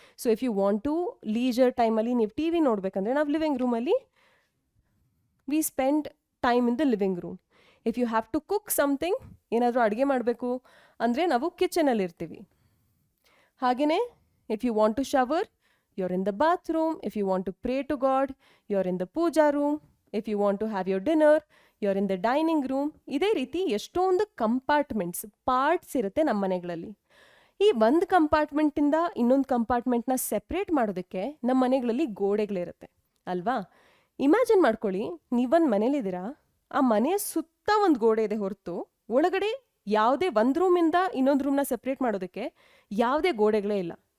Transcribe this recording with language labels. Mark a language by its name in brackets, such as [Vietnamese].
[English] so if you want to leisure [Kannada] ಟೈಮಲ್ಲಿ ನೀವು T V ನೋಡಬೇಕಂದ್ರೆ ನಾವು ಲಿವಿಂಗ್ ರೂಮಲ್ಲಿ [English] We spend time in the living room. If you have to cook something, [Kannada] ಏನಾದರೂ ಅಡುಗೆ ಮಾಡಬೇಕು ಅಂದರೆ ನಾವು ಕಿಚನಲ್ಲಿ ಇರ್ತೀವಿ. [English] ಹಾಗೆಯೇ if you want to shower, you're in the bathroom. If you want to pray to God, you're in the puja room. If you want to have your dinner, you're in the dining room. [Kannada] ಇದೇ ರೀತಿ ಎಷ್ಟೊಂದು compartments, parts ಇರುತ್ತೆ ನಮ್ಮ ಮನೆಗಳಲ್ಲಿ. ಈ ಒಂದು ಕಂಪಾರ್ಟ್ಮೆಂಟಿಂದ ಇನ್ನೊಂದು ಕಂಪಾರ್ಟ್ಮೆಂಟ್ನ separate ಮಾಡೋದಕ್ಕೆ ನಮ್ಮ ಮನೆಗಳಲ್ಲಿ ಗೋಡೆಗಳಿರುತ್ತೆ ಅಲ್ವಾ. ಇಮ್ಯಾಜಿನ್ ಮಾಡ್ಕೊಳ್ಳಿ, ನೀವೊಂದು ಮನೇಲಿದ್ದೀರಾ, ಆ ಮನೆಯ ಸುತ್ತ ಒಂದು ಗೋಡೆ ಇದೆ ಹೊರತು ಒಳಗಡೆ ಯಾವುದೇ ಒಂದು ರೂಮಿಂದ ಇನ್ನೊಂದು ರೂಮ್ನ ಸೆಪ್ರೇಟ್ ಮಾಡೋದಕ್ಕೆ ಯಾವುದೇ ಗೋಡೆಗಳೇ ಇಲ್ಲ.